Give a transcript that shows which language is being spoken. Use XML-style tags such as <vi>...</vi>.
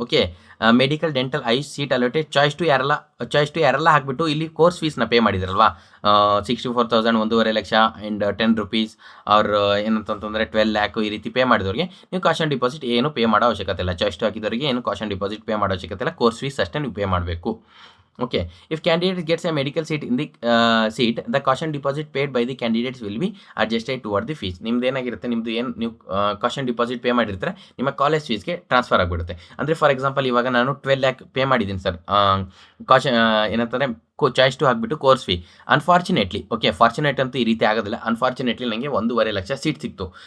<kn>Okay, medical dental I seat allotted choice to ಯಾರೆಲ್ಲ ಹಾಕಿಬಿಟ್ಟು ಇಲ್ಲಿ course ಫೀಸ್ನ pay ಮಾಡಿದ್ರಲ್ವಾ, 64,000 1.5 lakh and 10 rupees ಅವ್ರ ಏನಂತಂದರೆ 12 ಲ್ಯಾಕ್ ಈ ರೀತಿ ಪೇ ಮಾಡಿದವ್ರಿಗೆ ನೀವು ಕಾಶನ್ ಡಿಪಾಸಿಟ್ ಏನು ಪೇ ಮಾಡೋ ಅವಶ್ಯಕತೆ ಇಲ್ಲ. ಚಾಯ್ಸ್ ಟು ಹಾಕಿದವರಿಗೆ ಏನು ಕಾಶನ್ ಡಿಪಾಸಿಟ್ ಪೇ ಮಾಡೋ ಅವಶ್ಯಕತೆ ಇಲ್ಲ, ಕೋರ್ಸ್ ಫೀಸ್ ಅಷ್ಟೇ ನೀವು ಪೇ ಮಾಡಬೇಕು.</kn> <en>Okay, if candidate gets a medical seat in the seat, the caution deposit paid by the candidates will be adjusted toward the fees.</en> <kn>ನಿಮ್ದು ಏನಾಗಿರುತ್ತೆ, ನಿಮ್ಮದು ಏನು ನೀವು ಕಾಶನ್ ಡಿಪಾಸಿಟ್ ಪೇ ಮಾಡಿರ್ತಾರೆ ನಿಮ್ಮ ಕಾಲೇಜ್ ಫೀಸ್ಗೆ ಟ್ರಾನ್ಸ್ಫರ್ ಆಗಿಬಿಡುತ್ತೆ. ಅಂದರೆ ಫಾರ್ ಎಕ್ಸಾಂಪಲ್ ಇವಾಗ ನಾನು 12 ಲ್ಯಾಕ್ ಪೇ ಮಾಡಿದ್ದೀನಿ ಸರ್, ಕಾಶನ್ ಏನಂತಾರೆ ಚಾಯ್ಸ್ ಟು ಹಾಕ್ಬಿಟ್ಟು course fee. Unfortunately, okay fortunate ಅಂತೂ ಈ ರೀತಿ ಆಗೋದಿಲ್ಲ, ಅನ್ಫಾರ್ಚುನೇಟ್ಲಿ ನನಗೆ 1.5 ಲಕ್ಷ ಸೀಟ್ ಸಿಕ್ತು.</kn>